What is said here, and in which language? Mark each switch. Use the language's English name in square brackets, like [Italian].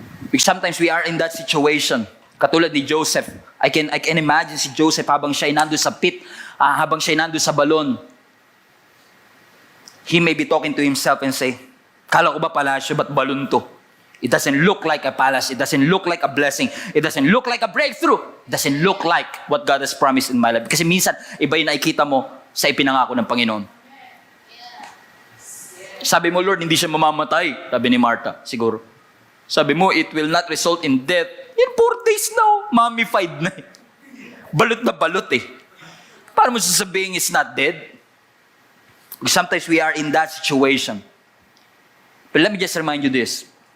[English] Because sometimes we are in that situation. [Filipino] Katulad ni Joseph. [English] I can imagine si Joseph [Filipino] habang siya nandun sa pit, habang siya nandun sa balon. [English] He may be talking to himself and say, [Filipino] kala ko ba palasyo, ba't balon to? [English] It doesn't look like a palace. It doesn't look like a blessing. It doesn't look like a breakthrough. It doesn't look like what God has promised in my life. [Filipino] Kasi minsan, iba yung nakikita mo sa ipinangako ng Panginoon. Sabi mo, Lord, hindi siya mamamatay. Sabi ni Martha, siguro. [English] Sabi mo, it will not result in death. In 4 days now, mummified na. [Filipino] Balot na balot eh. [English] Paano mo sasabihin it's not dead? Sometimes we are in that situation. But let me just remind you this.